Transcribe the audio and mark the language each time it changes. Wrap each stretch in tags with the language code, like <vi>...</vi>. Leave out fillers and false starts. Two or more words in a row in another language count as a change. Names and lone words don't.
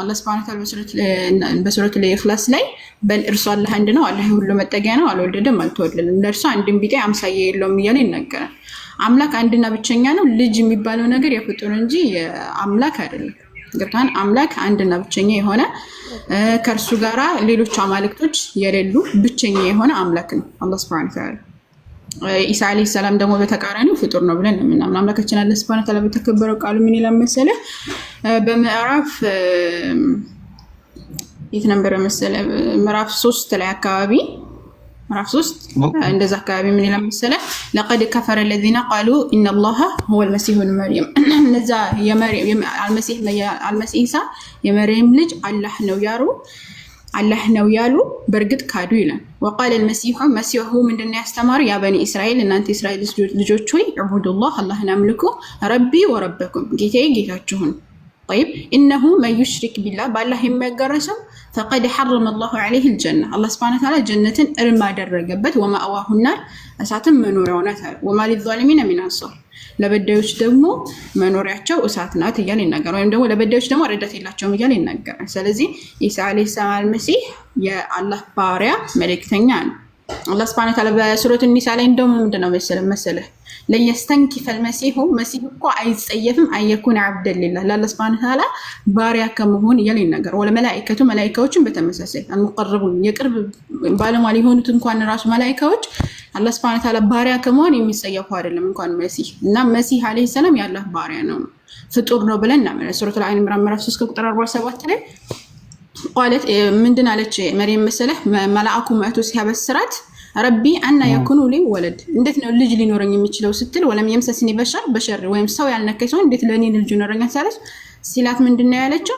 <am>አላህ</am> <ar>سبحانه وتعالى</ar> <am>በሱረቱ ኢኽላስ ላይ በል እርሱ አላህ አንድ ነው አላህ ሁሉ መጠጊያ ነው አልወለደም አልተወለደም ለእርሱ አንድም ቢጤ አምሳያ የለውም እያለ ይናገራል አምላክ አንድና ብቸኛ ነው ልጅ የሚባለው ነገር የፍጡር እንጂ የአምላክ አይደለም ገብታን አምላክ አንድና ብቸኛ የሆነ ከርሱ ጋራ ሌሎች አማልክቶች የሌሉ ብቸኛ የሆነ አምላክ ነው አላህ</am> <ar>سبحانه وتعالى</ar> <am>ኢሳ</am> <ar>عليه السلام</ar> <am>ደግሞ በተቃራኒው ፍጡር ነው ብለን ምናምን አምላካችን አላህ</am> <ar>سبحانه وتعالى</ar> <am>በተከበረው ቃሉ ምን ይላል መሰለ በምዕራፍ የት ነበር መሰለ ምዕራፍ 3 ላይ አካባቢ ምዕራፍ 3 እንደዛ አካባቢ ምን ይላል መሰለ</am> <ar>لقد كفر الذين قالوا ان الله هو المسيح ابن مريم</ar> <am>እነዛ የመርየም አልመሲህ ኢሳ የመርየም ልጅ አላህ ነው ያሉ በርግጥ ካዱ ይላል</am> <ar>وقال المسيح مسيح</ar> <am>ምንድነው ያስተማሩ</am> <ar>يا بني إسرائيل</ar> <am>እናንተ እስራኤል ልጆች ሆይ ዕቡዱላህ አላህን አምልኩ</am> <ar>ربي وربكم ጌታችሁን طيب انه من يشرك بالله بالله የሚያጋራሰው فقد حرم الله عليه الجنه الله سبحانه وتعالى جنة</ar> <am>እርም አደረገበት</am> <ar>ومأواه النار</ar> <am>እሳትም መኖሪያው ናት</am> <ar>وما للظالمين من انصار</ar> <am>ለበዳዮች ደግሞ መኖሪያቸው እሳት ናት እያለ ይናገራል ወይም ደግሞ ለበዳዮች ደግሞ ረዳት የላቸውም እያለ ይናገራል ስለዚህ ኢሳ</am> <ar>عليه السلام</ar> <am>መሲህ የአላህ ባሪያ መልእክተኛ ነው አላህ</am> <ar>سبحانه وتعالى</ar> <am>በሱረቱ ኒሳ ላይ እንደውም ምንድነው መሰለህ</am> <ar>لن يستنكف المسيح</ar> <am>مسيح እኮ አይጸየፍም አይኩን</am> <ar>عبد لله</ar> <am>ለአላህ</am> <ar>سبحانه وتعالى</ar> <am>ባሪያ ከመሆን እያለ ይናገራል ወለ መላእክቶችን በተመሳሳይ አንቀርቡን የቅርብ ባለሟል የሆኑት እንኳን ራሱ መላእክቶች አላህ</am> <ar>سبحانه وتعالى</ar> <am>ባሪያ ከመሆን የሚጸየፉ አይደለም እንኳን መሲህ እና መሲህ</am> <ar>عليه السلام</ar> <am>ያላህ ባሪያ ነው ፍጡር ነው ብለን እናምናለን ሱረቱ አል ኢምራን ምዕራፍ 3 ቁጥር 47 ላይ قالت ምንድን አለች መርየም መሰለህ መላእኩ መጥቶ ሲያበስራት</am> <ar>ربي أنى يكون لي ولد</ar> <am>እንዴት ነው ልጅ ሊኖረኝ የሚችለው ስትል</am> <ar>ولم يمسسني بشر</ar> <am>ወይም ሰው ያልነከኝ ሰው እንዴት ለኔ ልጅ ሊኖረኛል ሳለች ሲላት ምንድነው ያለችው?</am>